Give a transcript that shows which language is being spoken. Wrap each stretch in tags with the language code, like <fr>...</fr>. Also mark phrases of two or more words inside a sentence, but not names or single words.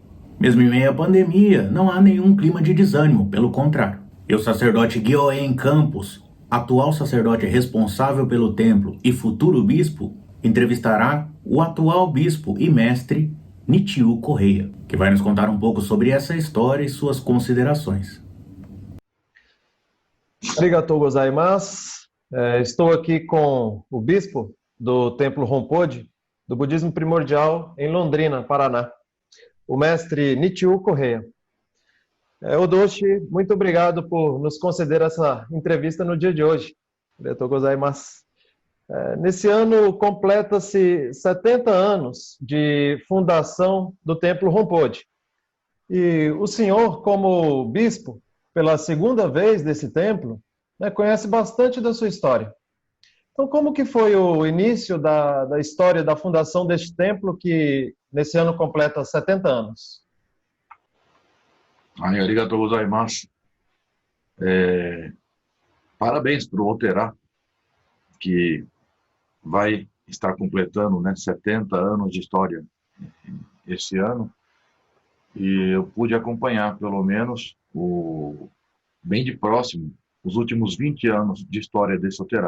<pt>Mesmo em meio à pandemia, não há nenhum clima de desânimo, pelo contrário. E o sacerdote Gyoen Campos, atual sacerdote responsável pelo templo e futuro bispo, entrevistará o atual bispo e mestre Nichiu Correia, que vai nos contar um pouco sobre essa história e suas considerações.</pt> <ja>ありがとうございます.</ja> <pt>Estou aqui com o bispo do Templo Ronpode, do Budismo Primordial, em Londrina, Paraná, o mestre Nichiu Correia. Odoshi, muito obrigado por nos conceder essa entrevista no dia de hoje.</pt> <ja>ありがとうございます.</ja> <pt>Nesse ano completa-se 70 anos de fundação do Templo Ronpode. E o senhor, como bispo, pela segunda vez desse templo, né, conhece bastante da sua história. Então, como que foi o início da história da fundação deste templo que nesse ano completa 70 anos?</pt> <ja>ありがとうございます.</ja> <pt>Parabéns para o Oterá, que vai estar completando, né, 70 anos de história esse ano. E eu pude acompanhar, pelo menos, bem de próximo, os últimos 20 anos de história desse Oterá.</pt>